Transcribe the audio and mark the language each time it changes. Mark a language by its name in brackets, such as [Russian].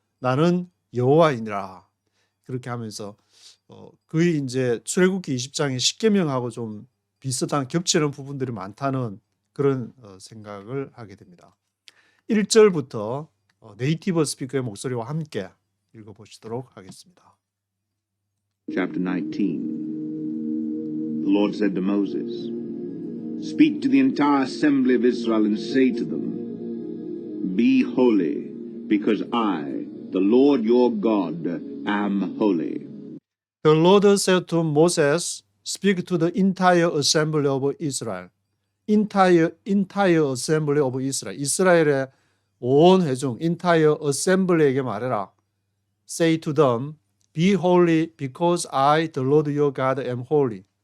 [Korean] 나는 여호와이니라. 그렇게 하면서 거의 이제 출애굽기 20장의 십계명하고 좀 비슷한 겹치는 부분들이 많다는 그런 생각을 하게 됩니다. 1절부터 네이티브 스피커의 목소리와 함께 읽어보시도록 하겠습니다. [English] Chapter 19. The Lord said to Moses, Speak to the entire assembly of Israel and say to them, Be holy, because I, the Lord your God, am holy. The Lord said to Moses, Speak to the entire assembly of Israel. entire assembly of Israel. [Korean] 이스라엘의 온 회중, [English] entire assembly [Korean] 에게 말해라. [English] Say to them, Be holy because I, the Lord your God, am holy.